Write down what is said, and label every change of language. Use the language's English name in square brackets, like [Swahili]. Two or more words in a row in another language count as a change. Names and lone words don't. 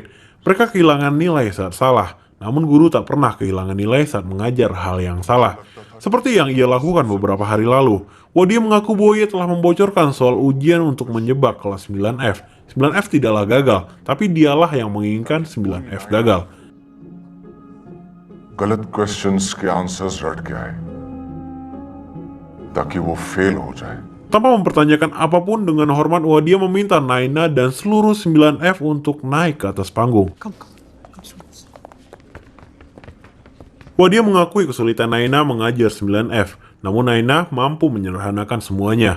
[Indonesian] Mereka kehilangan nilai saat salah. Namun guru tak pernah kehilangan nilai saat mengajar hal yang salah. Seperti yang ia lakukan beberapa hari lalu. Wadia mengaku bahwa ia telah membocorkan soal ujian untuk menjebak kelas 9F. 9F tidaklah gagal, tapi dialah yang menginginkan 9F gagal. [Hindi] गलत क्वेश्चंस के आंसर्स रट के आए ताकि वो फेल हो जाए. [Indonesian] Tanpa mempertanyakan apapun, dengan hormat Wadia meminta Naina dan seluruh 9F untuk naik ke atas panggung. Wadia mengakui kesulitan Naina mengajar 9F, namun Naina mampu menyederhanakan semuanya.